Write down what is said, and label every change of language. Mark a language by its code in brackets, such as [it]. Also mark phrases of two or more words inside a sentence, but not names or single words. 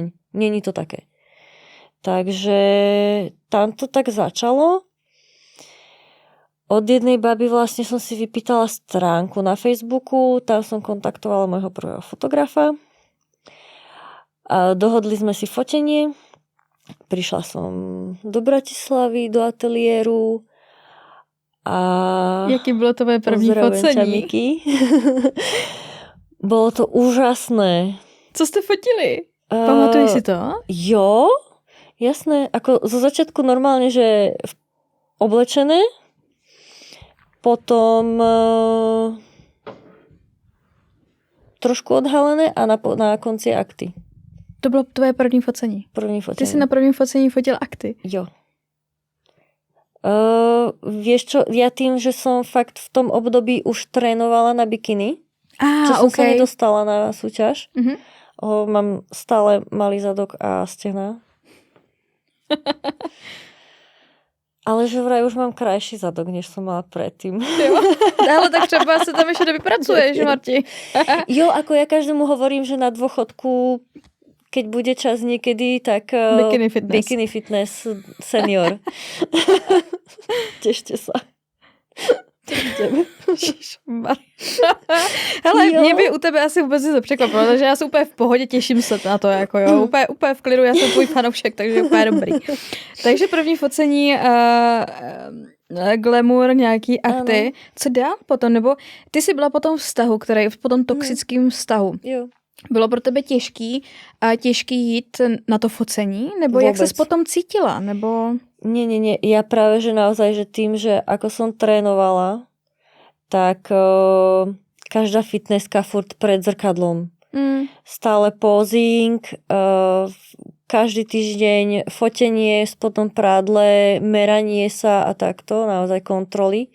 [cs] Není to také. Takže tam to tak začalo. [sk] Od jednej baby vlastne som si vypýtala stránku na Facebooku, tam som kontaktovala môjho prvého fotografa. A dohodli sme si fotenie. Prišla som do Bratislavy, do ateliéru. A [cs] jaký bylo tvoje první focení? [sk] Bolo to úžasné. [cs] Co jste fotili? Pamatuješ si to? [sk] Jo, jasné. Ako zo začiatku normálne, že oblečené. Potom trošku odhalené a na konci akty. [cs] To bylo tvoje první focení? První focení. Ty si na prvním focení fotil akty? Jo. [sk] Vieš čo, ja tým, že som fakt v tom období už trénovala na bikiny, čo som sa nedostala na súťaž. Mám stále malý zadok a stehná. Ale že vraj už mám krajší zadok, než som mala predtým. Ale tak třeba sa tam ešte vypracuješ, Marti. Jo, ako ja každému hovorím, že na dôchodku, keď bude čas niekedy, tak Bikini fitness senior. Tešte sa. [cs] Hele, mě by u tebe asi vůbec to překvapilo, takže já jsem úplně v pohodě, těším se na to, jako jo, úplně v klidu, já jsem tvůj fanoušek, takže úplně dobrý. Takže první focení glamour, nějaký akty. Ano. Co dál potom? Nebo ty jsi byla potom v vztahu, po tom toxickém vztahu. Jo. Bylo pro tebe těžký jít na to focení? Nebo vůbec. Jak ses potom cítila? Nebo... [sk] Nie. Ja práve, že naozaj, že tým, že ako som trénovala, tak každá fitnesska furt pred zrkadlom. Stále posing, každý týždeň fotenie, potom prádle, meranie sa a takto, naozaj kontroly.